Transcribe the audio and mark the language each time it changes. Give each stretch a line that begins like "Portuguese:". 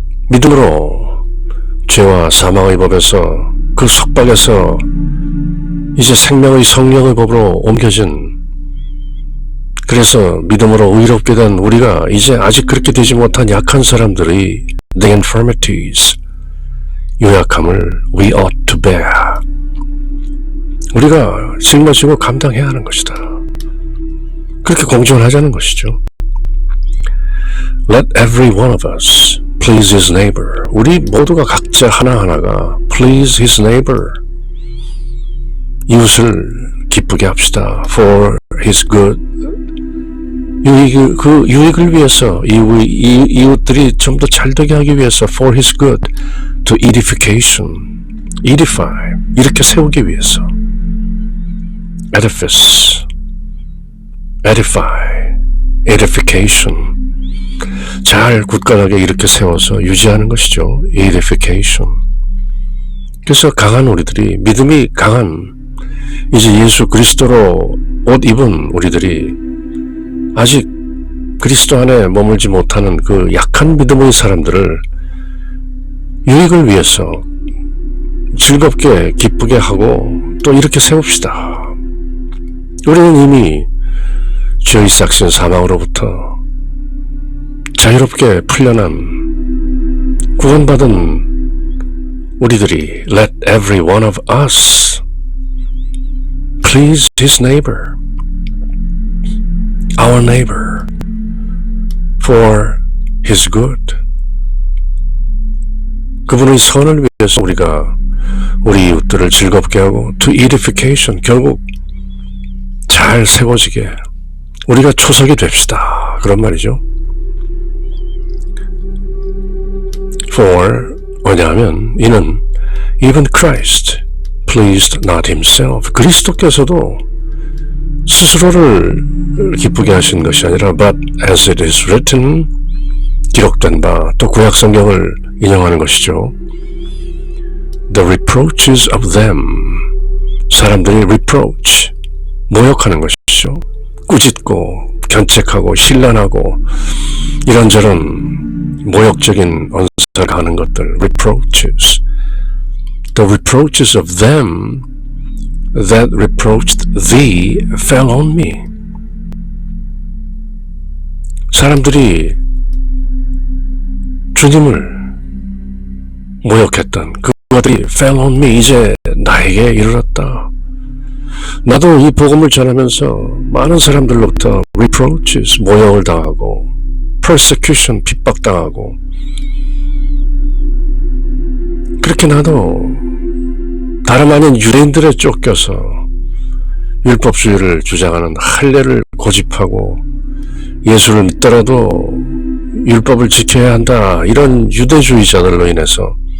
Korean: 믿음으로 죄와 사망의 법에서 그 속박에서 이제 생명의 성령의 법으로 옮겨진, 그래서 믿음으로 의롭게 된 우리가 이제 아직 그렇게 되지 못한 약한 사람들의
English: the infirmities,
Korean: 유약함을
English: we ought to bear,
Korean: 우리가 짊어지고 감당해야 하는 것이다. 그렇게 공존하자는 것이죠.
English: Let every one of us please his neighbor,
Korean: 우리 모두가 각자 하나하나가
English: please his neighbor,
Korean: 이웃을 기쁘게 합시다.
English: For his good,
Korean: 그 유익을 위해서, 이웃들이 좀 더 잘되게 하기 위해서
English: for his good, to edification, edify,
Korean: 이렇게 세우기 위해서,
English: edifice, edify, edification,
Korean: 잘 굳건하게 이렇게 세워서 유지하는 것이죠.
English: edification.
Korean: 그래서 강한 우리들이, 믿음이 강한, 이제 예수 그리스도로 옷 입은 우리들이 아직 그리스도 안에 머물지 못하는 그 약한 믿음의 사람들을 유익을 위해서 즐겁게 기쁘게 하고 또 이렇게 세웁시다. 우리는 이미 죄의 삭신 사망으로부터 자유롭게 풀려난 구원받은 우리들이
English: let every one of us please his neighbor, our neighbor, for his good.
Korean: 그분의 선을 위해서 우리가 우리 이웃들을 즐겁게 하고
English: to edification,
Korean: 결국 잘 세워지게 우리가 초석이 됩시다. 그런 말이죠.
English: For,
Korean: 왜냐하면 이는
English: even Christ pleased not himself,
Korean: 그리스도께서도 스스로를 기쁘게 하신 것이 아니라
English: but as it is written,
Korean: 기록된 바, 또 구약 성경을 인용하는 것이죠.
English: The reproaches of them,
Korean: 사람들이
English: reproach,
Korean: 모욕하는 것이죠. 꾸짖고 견책하고 신란하고 이런저런 모욕적인 언사가 하는 것들,
English: reproaches. The reproaches of them that reproached thee fell on me.
Korean: 사람들이 주님을 모욕했던 그것들이
English: fell on me,
Korean: 이제 나에게 이르렀다. 나도 이 복음을 전하면서 많은 사람들로부터
English: reproaches,
Korean: 모욕을 당하고
English: persecution,
Korean: 핍박당하고, 그렇게 나도 다름 아닌 유대인들에 쫓겨서 율법주의를 주장하는 할례를 고집하고 예수를 믿더라도 율법을 지켜야 한다, 이런 유대주의자들로 인해서